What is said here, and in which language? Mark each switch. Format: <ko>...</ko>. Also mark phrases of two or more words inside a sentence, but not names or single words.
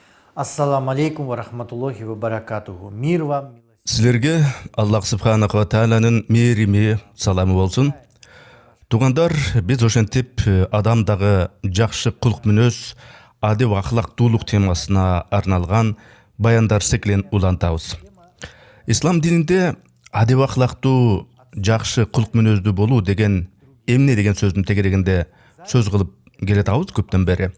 <ar>السلام عليكم ورحمة الله وبركاته.</ar> <ru>Мир вам.</ru> <ky>Силерге Аллах Субханаху ва Тааланын мээрими саламы болсун. Тугандар, биз ошентип адамдагы жакшы кулк мүнөз, адеп ахлактуулук темасына арналган баяндар циклин улантабыз. Ислам дининде адеп ахлактуу жакшы кулк мүнөздүү болуу деген эмне деген сөздүн тегерегинде сөз кылып келатабыз көптөн бери.</ky>